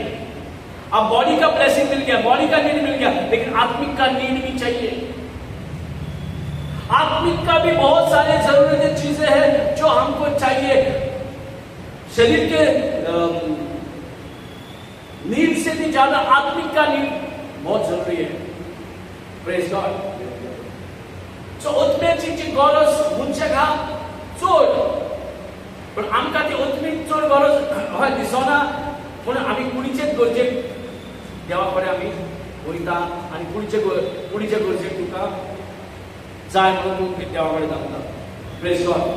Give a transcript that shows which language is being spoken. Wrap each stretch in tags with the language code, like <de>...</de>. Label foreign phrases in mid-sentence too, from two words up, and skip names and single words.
<hi>अब बॉडी का ब्लेसिंग मिल गया, बॉडी का नीड मिल गया, लेकिन आत्मिक का नीड भी चाहिए. आत्मिक का भी बहुत सारे जरूरतें चीजें हैं जो हमको चाहिए. शरीर के नीड से भी ज्यादा आत्मिक का नीड बहुत जरूरी है.</hi> <en>praise God.</en> <kok>सो उत्मेची गरज मनशाक चड, पण आमकां ती उत्मीक चड गरज हय दिसना. पूण आमी कुडीचेच गरजेक देवा कडेन आमी वयता आनी कुडीचे गरजेक तुका जाय म्हणून तूं देवा कडेन धांवता.</kok>